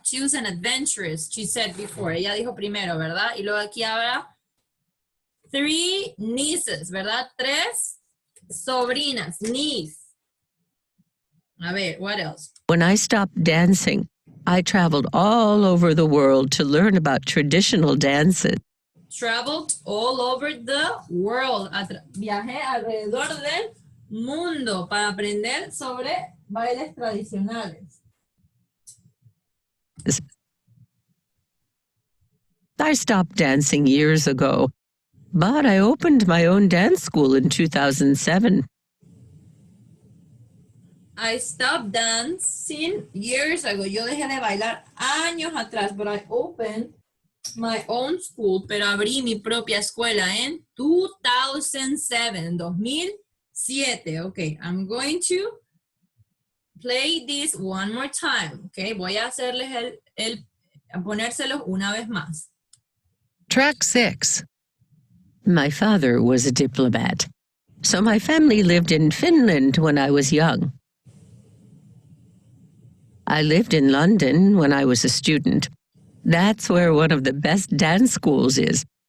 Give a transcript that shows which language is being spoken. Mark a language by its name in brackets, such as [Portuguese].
[English] She was an adventurous, she said before. [Spanish] Ella dijo primero, ¿verdad? Y luego aquí habla 3 nieces, ¿verdad? 3 sobrinas, niece. A ver, [English] what else? When I stopped dancing, I traveled all over the world to learn about traditional dances. Traveled all over the world. [Spanish] Viajé alrededor del mundo para aprender sobre bailes tradicionales. [English] I stopped dancing years ago, but I opened my own dance school in 2007. I stopped dancing years ago. [Spanish] Yo dejé de bailar años atrás, [English] but I opened my own school, [Spanish] pero abrí mi propia escuela en 2007, 2007. [English] Okay, I'm going to play this one more time. [Spanish] Okay, voy a hacerles a ponérselos una vez más. [English] Track 6. My father was a diplomat, so my family lived in Finland when I was young. I lived in London when I was a student. That's where one of the best dance schools is.